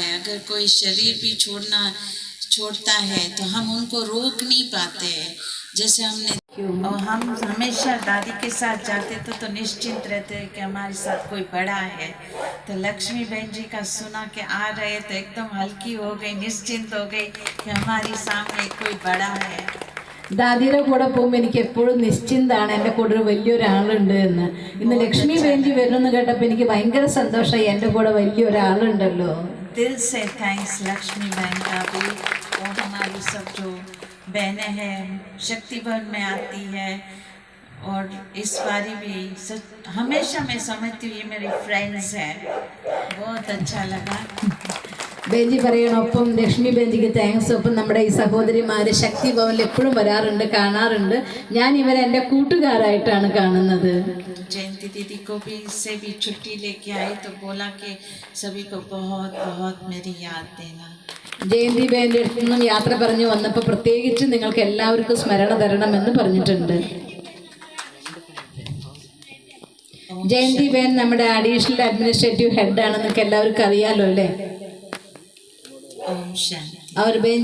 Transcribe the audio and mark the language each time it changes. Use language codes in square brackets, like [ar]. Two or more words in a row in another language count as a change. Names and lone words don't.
[hi] अगर कोई शरीर भी छोड़ता है तो हम उनको रोक नहीं पाते हैं। जैसे हमने, और हम हमेशा दादी के साथ जाते तो निश्चिंत रहते हैं कि हमारे साथ कोई बड़ा है। तो लक्ष्मी बहन जी का सुना कि आ रहे तो एकदम हल्की हो गई, निश्चिंत हो गई कि हमारे सामने कोई बड़ा है। [ml] ദാദിയുടെ കൂടെ പോകുമ്പോൾ എനിക്ക് എപ്പോഴും നിശ്ചിന്താണ്, എൻ്റെ കൂടെ ഒരു വലിയൊരാളുണ്ട് എന്ന്. ഇന്ന് ലക്ഷ്മി ബേഞ്ചി വരുമെന്ന് കേട്ടപ്പോൾ എനിക്ക് ഭയങ്കര സന്തോഷമായി, എൻ്റെ കൂടെ വലിയൊരാളുണ്ടല്ലോ. [hi] दिल से थैंक्स लक्ष्मी बहन का भी, और हमारी सब जो बहनें हैं शक्तिवन में आती है, और इस बारी भी हमेशा मैं समझती हूँ ये मेरी फ्रेंड्स हैं। बहुत अच्छा लगा। [ml] ബേഞ്ചി പറയണം, ഒപ്പം ലക്ഷ്മി ബേഞ്ചിക്ക് താങ്ക്സ്. ഒപ്പം നമ്മുടെ ഈ സഹോദരിമാർ ശക്തി ഭവനിൽ എപ്പോഴും വരാറുണ്ട്, കാണാറുണ്ട്. ഞാൻ ഇവരെ എൻ്റെ കൂട്ടുകാരായിട്ടാണ് കാണുന്നത്. [hi] जयंती दीदी को भी से भी छुट्टी लेके आई तो बोला कि सभी को बहुत बहुत मेरी याद देना। [ml] ജയന്തി ബേൻ്റെ അടുത്ത് നിന്നും യാത്ര പറഞ്ഞു വന്നപ്പോൾ പ്രത്യേകിച്ച് നിങ്ങൾക്ക് എല്ലാവർക്കും സ്മരണ തരണമെന്ന് പറഞ്ഞിട്ടുണ്ട്. ജയന്തി ബേൻ നമ്മുടെ [en] additional administrative [ml] ഹെഡാണ്, നിങ്ങൾക്ക് എല്ലാവർക്കും അറിയാലോ അല്ലേ. അവർ ബേൻ